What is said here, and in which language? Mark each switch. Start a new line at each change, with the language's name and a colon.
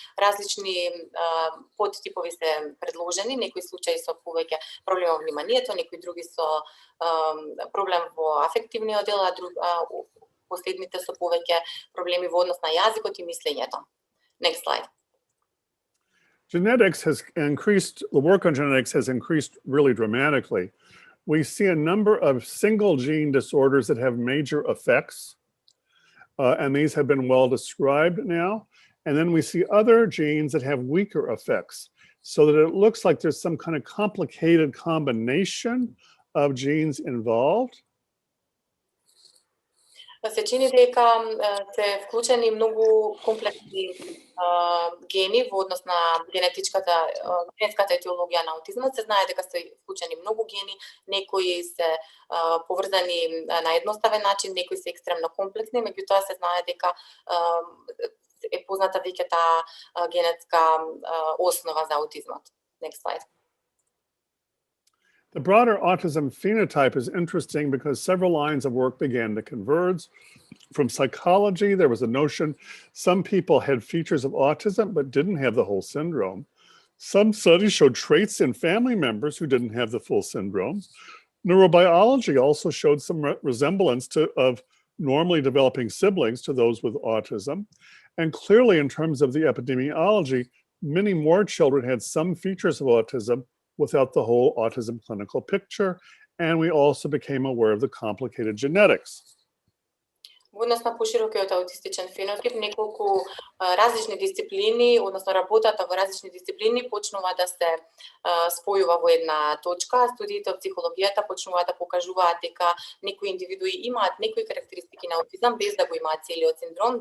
Macedonian: Различни подтипови се предложени, некои случаи со повеќе проблем во вниманието, некои други со проблем во афективниот дел, а последните со повеќе проблеми во однос на јазикот и мислењето.
English: Next slide. Genetics has increased, the work on genetics has increased really dramatically. We see a number of single gene disorders that have major effects, and these have been well described now. And then we see other genes that have weaker effects, so that it looks like there's some kind of complicated combination of genes involved.
Macedonian: Се чини дека се вклучени многу комплексни гени во однос на генетската етиологија на аутизмот. Се знае дека се вклучени многу гени, некои се поврзани на едноставен начин, некои се екстремно комплексни, меѓутоа се знае дека е позната веќе таа генетска основа за аутизмот.
English: Next slide. The broader autism phenotype is interesting because several lines of work began to converge. From psychology, there was a notion some people had features of autism but didn't have the whole syndrome. Some studies showed traits in family members who didn't have the full syndrome. Neurobiology also showed some resemblance of normally developing siblings to those with autism. And clearly, in terms of the epidemiology, many more children had some features of autism without the whole autism clinical picture, and we also became aware of the complicated genetics.
Macedonian: Во однос на поширокиот аутистичен фенотип, неколку различни дисциплини, односно работата во различни дисциплини почнува да се спојува во една точка. Студиите од психологијата почнуваат да покажуваат дека некои индивидуи имаат некои карактеристики на аутизам без да го имаат целиот синдром.